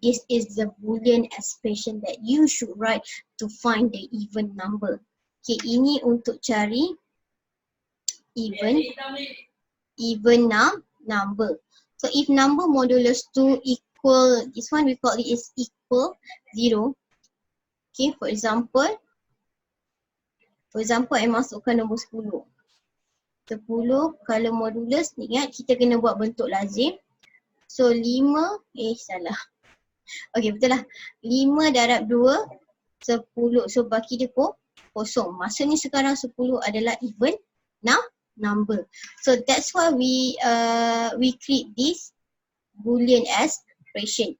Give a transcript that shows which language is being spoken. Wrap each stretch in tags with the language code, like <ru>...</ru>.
<en>This is the Boolean expression that you should write to find the even number.</en> <ms>Okay, ini untuk cari even number.</ms> <en>So if number modulus 2 equal, this one we call it is equal 0. Okay, for example, I</en> <ms>masukkan nombor</ms> <en>10.</en> <ms>10 kalau modulus, ingat kita kena buat bentuk lazim. So 5, salah. Okay, betul lah. 5 darab 2, 10. So baki dia kosong. Maksudnya sekarang 10 adalah even number.</ms> <en>So that's why we create this Boolean expression.</en>